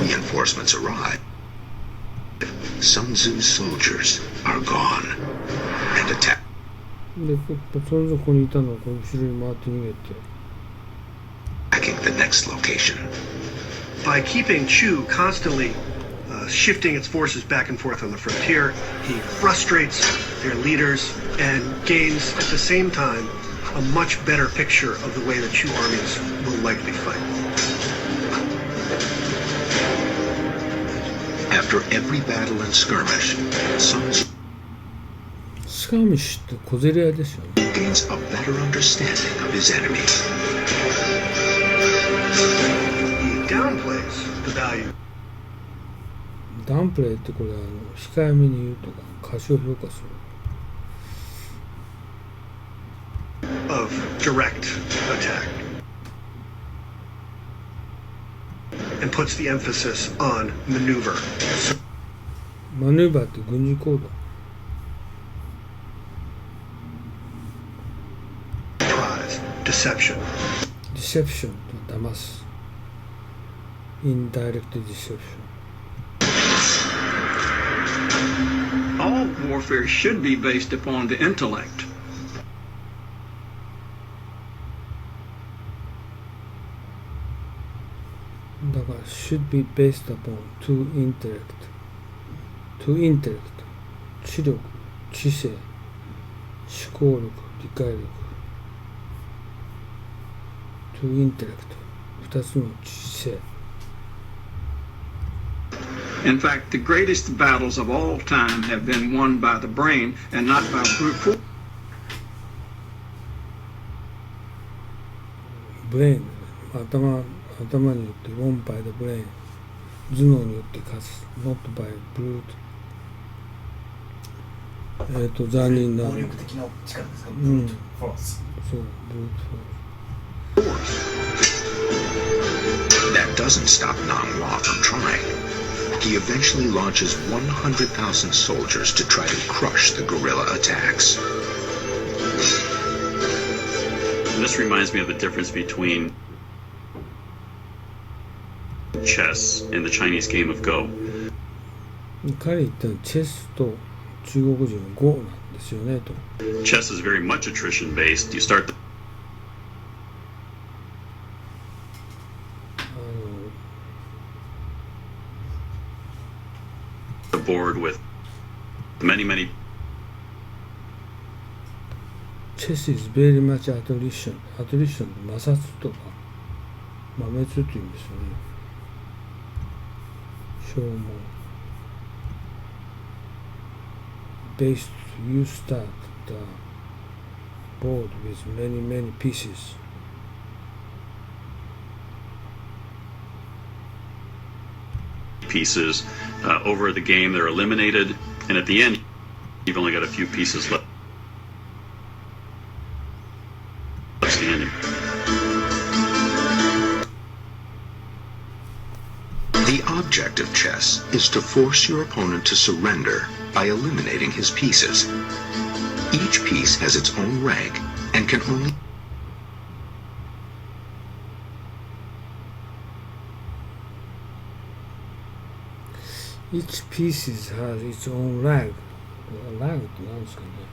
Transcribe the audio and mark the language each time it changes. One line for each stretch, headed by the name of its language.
English: reinforcements arrive, Sun Tzu's soldiers are gone and attack.
Japanese: で、そのこにいたのをこう後ろに回って逃げて。
English: Attacking the next location. By keeping Chu constantly shifting its forces back and forth on the frontier, he frustrates their leaders and gains at the same time a much better picture of the way the Chu armies will likely fight. After every battle and skirmish, Sun Tzu
Japanese: スカーミッシュって小競り合いですよね。
English: gains a better understanding of his enemy. He downplays the value
Japanese: ダウンプレイってこれは控えめに言うとか過小評価する。
English: of direct attack and puts the emphasis on maneuver.
Japanese: マヌーバーって軍事行動。
English: Deception.
Japanese: Deception と騙す。
English: Indirect deception. All warfare should be based upon the intellect.
Japanese: だから
English: should be based upon to intellect. To intellect.
Japanese: 知力、知性、思考力、理解力。
English: To intellect.
Japanese: 二つの知性。
English: In fact, the greatest battles of all time have been won by the brain and not by brute force.
Japanese: ブレイン、頭によって
English: won by the brain、
Japanese: 頭脳によって勝つ
English: not by brute。
Japanese: 残忍な。暴力的な力ですか、うん、フォース。そう、
English: brute force。 That doesn't stop Nanhua from trying. He eventually launches 100,000 soldiers to try to crush the guerrilla attacks. This reminds me of the difference between chess and the Chinese game of Go.
Japanese: 彼言ったのはチェスと中国人は Go なんですよねと。
English: Chess is very much attrition based. You start the board with many. Chess is very much attrition。
Japanese: attrition 摩擦とか摩滅っていうんですよね。消耗。
English: Based, you start the board with many pieces. pieces. Over the game, they're eliminated, and at the end, you've only got a few pieces left standing. The object of chess is to force your opponent to surrender by eliminating his pieces. Each piece has its own rank and can only Each piece has its own lag.
Japanese: Lag って何ですかね。